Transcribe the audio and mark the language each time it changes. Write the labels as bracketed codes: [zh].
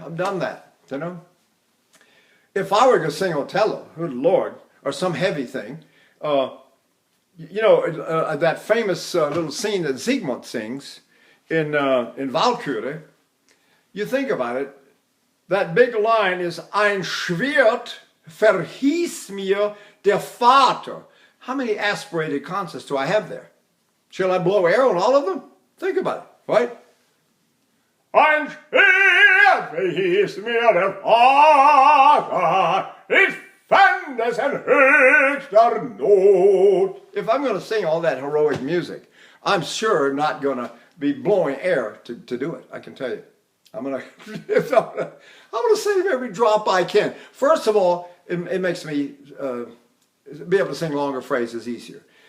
[en] I've done that, you know. If I were to sing Otello, good Lord, or some heavy thing, you know, that famous little scene that Siegmund sings in Walküre, you think about it, that big line is [de] Ein Schwert verhieß mir der Vater. [en] How many aspirated consonants do I have there? Shall I blow air on all of them? Think about it, right? [de] Ein Schwert verhieß mir der Vater, ich fand es in höchster Not. [en] If I'm going to sing all that heroic music, I'm sure not going to be blowing air to do it, I can tell you. I'm going to save every drop I can. First of all, it makes me be able to sing longer phrases easier.